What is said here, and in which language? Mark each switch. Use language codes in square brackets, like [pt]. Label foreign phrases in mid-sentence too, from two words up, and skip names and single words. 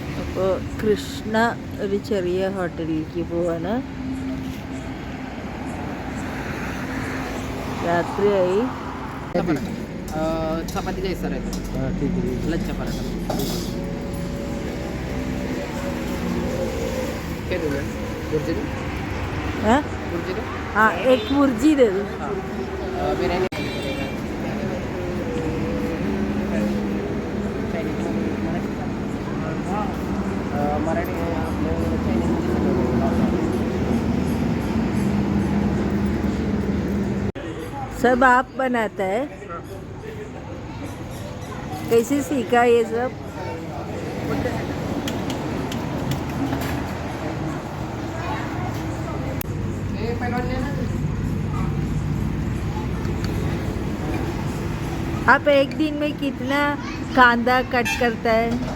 [ml] അപ്പോൾ കൃഷ്ണ ഒരു ചെറിയ ഹോട്ടലിലേക്ക് പോവാണ്. രാത്രിയായി. [mr] चपाती जायचं सर [hi] ठीक है. [mr] लच्छा पराठा काय देऊया बुर्जी देऊ [hi] हाँ [mr] बुर्जी देऊ [hi] हाँ एक मुर्जी दे दो. [mr] बिर्याणी मराठी आपलं [hi] सब आप बनाता है? कैसे सीखा ये सब? आप एक दिन में कितना कांदा कट करता है?